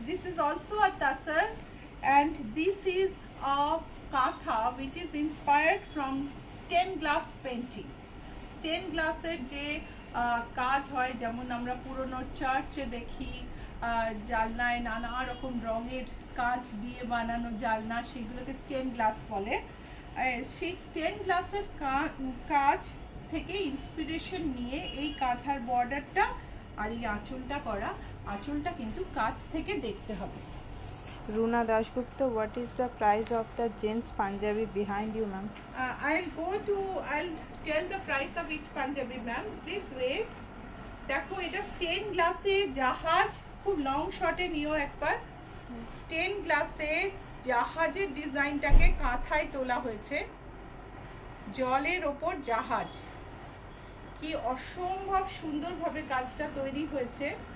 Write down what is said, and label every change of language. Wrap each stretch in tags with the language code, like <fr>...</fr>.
<en>This is also a tassar, and this is a katha which is inspired from stained glass painting.</en> <bn>Stained glass এর যে কাজ হয়, যেমন আমরা পুরনো চার্চে দেখি জালনায় নানা রকম রঙের কাজ দিয়ে বানানো জালনা, সেগুলোকে স্টেন গ্লাস বলে। সেই স্টেন গ্লাসের কাজ থেকে ইন্সপিরেশন নিয়ে এই কাঁথার বর্ডারটা আর এই আঁচলটা করা। আঁচলটা কিন্তু কাজ থেকে দেখতে হবে।</bn> <en>Runa Dasgupta, what is the price of the gents Punjabi behind you, ma'am? I'll tell the price of each Punjabi, ma'am. Please wait.</en> <bn>দেখো, এটা স্টেন গ্লাসে জাহাজ, খুব লং শটে নিও একবার। স্টেন গ্লাসে জাহাজের ডিজাইনটাকে কাঁথায় তোলা হয়েছে, জলের ওপর জাহাজ। কি অসম্ভব সুন্দরভাবে কাজটা তৈরি হয়েছে।</bn>